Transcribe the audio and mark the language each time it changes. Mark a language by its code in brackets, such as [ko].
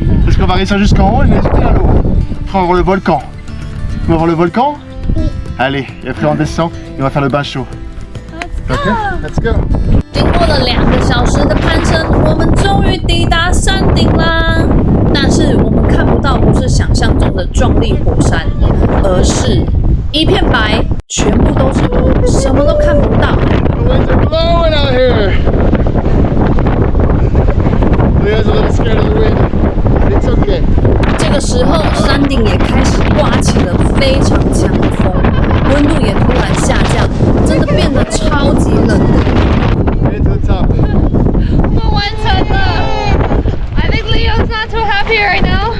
[fr] Est-ce qu'on va réussir jusqu'en haut et aller à l'eau? Après, on va voir le volcan. On va voir le volcan? Allez, et après on descend et on va faire le bain chaud. [en] Ok, let's go. [zh] 经过了2个小时的攀升，我们终于抵达山顶啦！但是我们看不到不是想象中的壮丽火山，而是一片白，全部都是雾，什么都看不到。 [en] The winds are blowing out here. Leo's a little scared of the wind. It's okay. [zh] 这个时候，山顶也开始刮起了非常强的风，温度也突然下降，真的变得超级冷的。 [en] Get to the top. [zh] 我们完成了。 [en] I think Leo's not too happy right now.